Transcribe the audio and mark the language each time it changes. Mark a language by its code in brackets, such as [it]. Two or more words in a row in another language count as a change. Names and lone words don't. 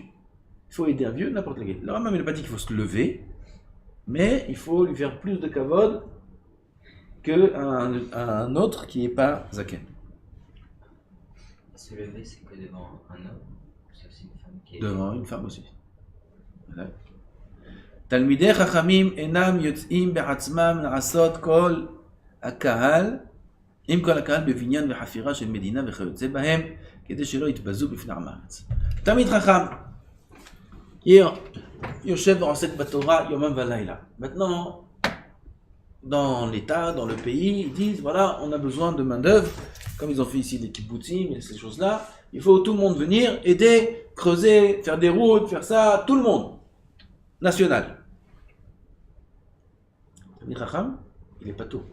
[fr] Il faut aider un vieux, n'importe lequel. Le Rambam n'a pas dit qu'il faut se lever, mais il faut lui faire plus de kavod qu'un autre qui n'est pas zaken. Se lever, c'est que devant un homme, c'est aussi une femme qui est... Devant une femme aussi. Voilà. [he] תלמידי חכמים אינם יוצאים בעצמם לעשות כל הקהל, עם כל הקהל בבניין וחפירה של מדינה וכיוצא בהם, כדי שלא יתבזו בפני עם הארץ. תלמיד חכם, יושב ועוסק בתורה יומם ולילה. [fr] Maintenant, dans l'État, dans le pays, ils disent, voilà, on a besoin de main d'œuvre, comme ils ont fait ici des kibbutzim et ces choses-là, il faut tout le monde venir, aider, creuser, faire des routes, faire ça, tout le monde, national. [he] תלמיד חכם, [fr] il est pas tout.